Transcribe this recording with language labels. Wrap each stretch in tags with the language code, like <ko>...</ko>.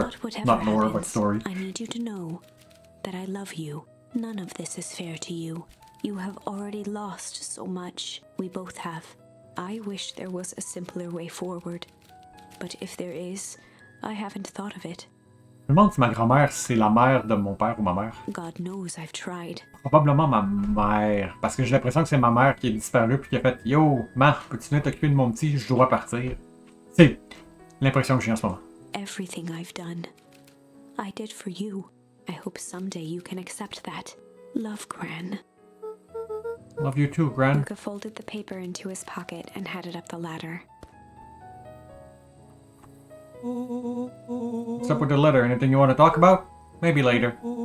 <en>But whatever Not lore, happens, but story. I need you to know that I love you. None of this is fair to you. You have already lost so much. We both have. I wish there was a simpler way forward. But if there is, I haven't thought of it.</en> <fr>Je me demande si ma grand-mère, c'est la mère de mon père ou ma mère.</fr> <en>God knows I've tried.</en> <fr>Probablement ma mère. Parce que j'ai l'impression que c'est ma mère qui est disparue puis qui a fait Yo, ma, peux-tu venir t'occuper de mon petit, je dois partir. C'est l'impression que j'ai en ce moment.</fr> <en>Everything I've done, I did for you. I hope someday you can accept that. Love, Gran. Love you too, Gran. Luca folded the paper into his pocket and headed up the ladder. What's up with the letter? Anything you want to talk about? Maybe later.</en>